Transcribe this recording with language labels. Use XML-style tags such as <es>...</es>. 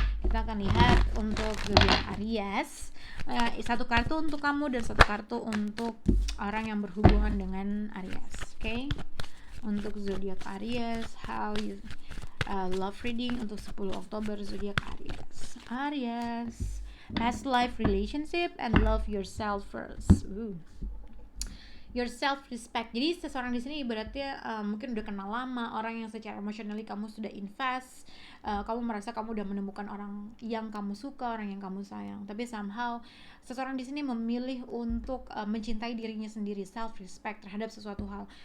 <id>Kita akan lihat untuk zodiak Aries, satu kartu untuk kamu dan satu kartu untuk orang yang berhubungan dengan Aries. Oke. Untuk zodiak Aries,</id> <en>how you love reading</en> <id>untuk 10 Oktober zodiak Aries.</id> <en>Aries, past life relationship and love yourself first. Your self respect.</en> <id>Jadi seseorang di sini ibaratnya mungkin udah kenal lama, orang yang secara emotionally kamu sudah invest, kamu merasa kamu udah menemukan orang yang kamu suka, orang yang kamu sayang. Tapi somehow seseorang di sini memilih untuk mencintai dirinya sendiri, self respect terhadap sesuatu hal.</id>